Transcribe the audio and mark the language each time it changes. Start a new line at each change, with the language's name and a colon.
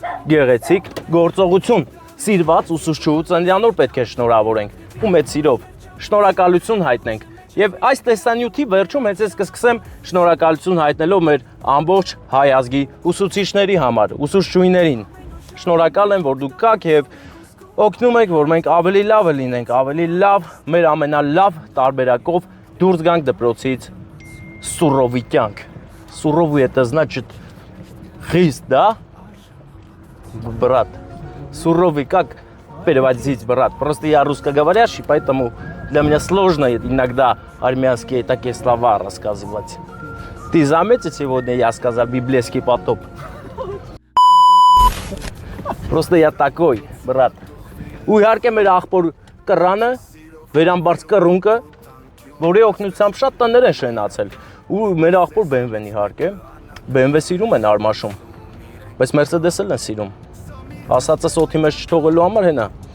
Armenian: գեղեցիկ գործողություն, սիրված ուսուցչու ծննդյանոր պետք է շնորհավորենք ու մեծ սիրով շնորհակալություն հայտնենք։ Եվ այս տեսանյութի վերջում հենց ես կսկսեմ շնորհակալություն հայտնելով մեր ամբողջ հայ ազգի ուսուցիչների համար, ուսուցչուհիներին։ Շնորհակալ եմ, որ դուք կաք եւ օգնում եք, որ մենք ավելի լավը լինենք, ավելի լավ, մեր ամենալավ տարբերակով դուրս գանք դպրոցից Суровый кյանք։
Russian: Суровый это значит хист, да? Брат. Суровый как переводить, брат? Просто я русскоговорящий, поэтому для меня сложно иногда армянские такие слова рассказывать. Ты заметил, сегодня я сказал библейский потоп? Просто я такой, брат.
Armenian: Ու իհարկե մեր աղբոր կռանը, վերամբարձ կռունկը, որի օգնությամբ շատ տներ են շենացել։ Ու մեր աղբոր BMW-ն իհարկե, BMW սիրում են Արմաշում, բայց Mercedes-ել են սիրում։ Ասածս օդի մեջ չթողելու համար հենա։